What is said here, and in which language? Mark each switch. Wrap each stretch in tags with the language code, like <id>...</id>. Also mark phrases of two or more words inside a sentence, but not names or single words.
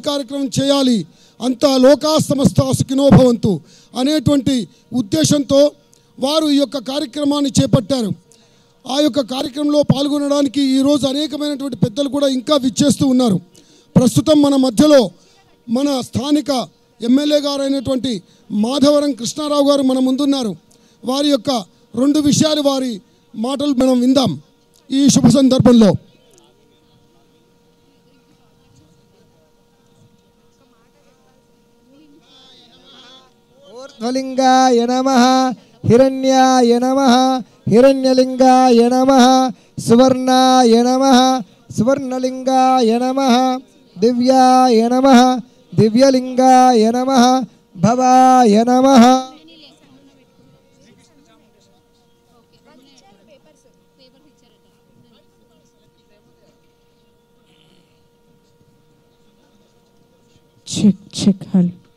<te>కార్యక్రమం చేయాలి అంతా లోకా సమస్త సుఖినో భవంతు అనేటువంటి ఉద్దేశంతో వారు ఈ యొక్క కార్యక్రమాన్ని చేపట్టారు ఆ యొక్క కార్యక్రమంలో పాల్గొనడానికి ఈరోజు అనేకమైనటువంటి పెద్దలు కూడా ఇంకా విచ్చేస్తూ ఉన్నారు ప్రస్తుతం మన మధ్యలో మన స్థానిక ఎమ్మెల్యే గారు అయినటువంటి మాధవరం కృష్ణారావు గారు మన ముందున్నారు వారి యొక్క 2 విషయాలు వారి మాటలు మనం విందాం ఈ శుభ సందర్భంలో</te> <sa>ఊర్ధ్వలింగాయ నమః हिरण्याय नमः हिरण्यलिंगाय नमः सुवर्णाय नमः सुवर्णलिंगाय नमः दिव्याय नमः दिव्यलिंगाय नमः भवाय नमः check hal</sa>